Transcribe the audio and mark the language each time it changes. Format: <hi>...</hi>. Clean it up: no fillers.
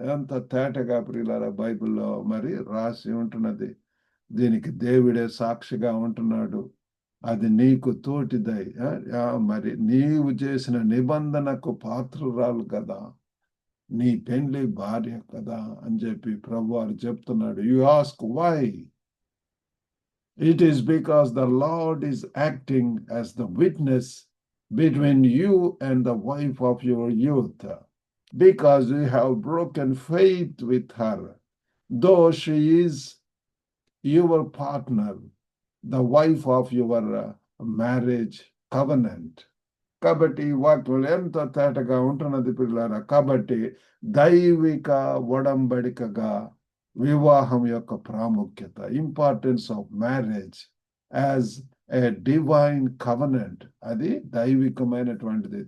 <te>ఎంత తేటగా ప్రియులారా బైబిల్లో మరి రాసి ఉంటున్నది. దీనికి దేవుడే సాక్షిగా ఉంటున్నాడు. అది నీకు తోటిదై, మరి నీవు చేసిన నిబంధనకు పాత్రురాలు కదా, నీ పెండ్లి భార్య కదా అని చెప్పి ప్రభువారు చెప్తున్నాడు.</te> <en>You ask why? It is because the Lord is acting as the witness between you and the wife of your youth, because you have broken faith with her, though she is your partner, the wife of your marriage covenant.</en> <te>కాబట్టి ఈ వాక్యం ఎంత తేటగా ఉంటున్నది పిల్లారా. కాబట్టి దైవిక ఒడంబడికగా వివాహం యొక్క ప్రాముఖ్యత,</te> <en>importance of marriage as a divine covenant,</en> <te>అది దైవికమైనటువంటిది.</te>